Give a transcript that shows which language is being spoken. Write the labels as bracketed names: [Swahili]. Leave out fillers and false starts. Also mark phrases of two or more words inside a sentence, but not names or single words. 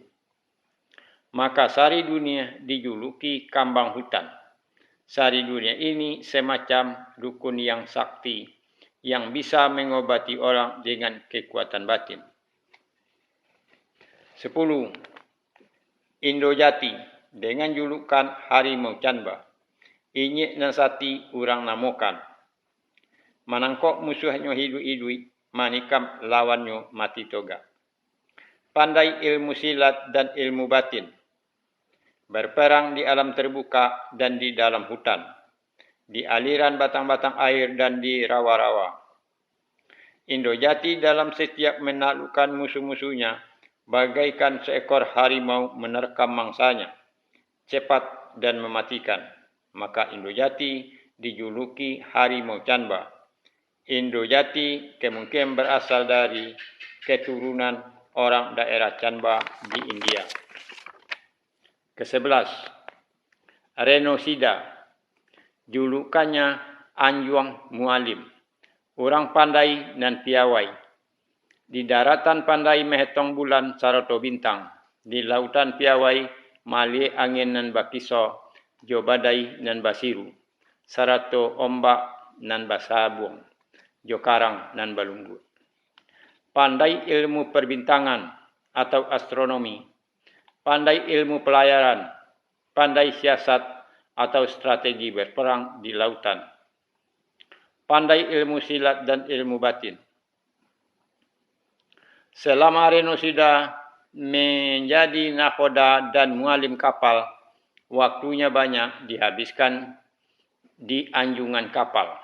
[Indonesian] Maka Sari Dunia dijuluki Kambang Hutan. Sari Dunia ini semacam dukun yang sakti yang bisa mengobati orang dengan kekuatan batin. 10. Indojati, dengan julukan Harimau Canba. [Minangkabau] Inyek Nansati urang namokan. Manangkok musuhnya hidup-hidup, manikam lawannya mati toga. [Indonesian] Pandai ilmu silat dan ilmu batin. Berperang di alam terbuka dan di dalam hutan. Di aliran batang-batang air dan di rawa-rawa. Indojati dalam setiap menaklukkan musuh-musuhnya bagaikan seekor harimau menerkam mangsanya, cepat dan mematikan. Maka Indojati dijuluki Harimau Canba. Indojati kemungkinan berasal dari keturunan orang daerah Canba di India. 11. Renosida, julukannya Anjuang Mualim, orang pandai dan piawai. [Minangkabau] Di daratan pandai mehetong bulan sarato bintang, di lautan piawai mali angin nan bakiso, jo badai nan basiru, sarato ombak nan basabung, jo karang nan balunggut. [Indonesian] Pandai ilmu perbintangan atau astronomi, pandai ilmu pelayaran, pandai siasat atau strategi berperang di lautan, pandai ilmu silat dan ilmu batin. Selama Renosida menjadi nakoda dan mualim kapal, waktunya banyak dihabiskan di anjungan kapal.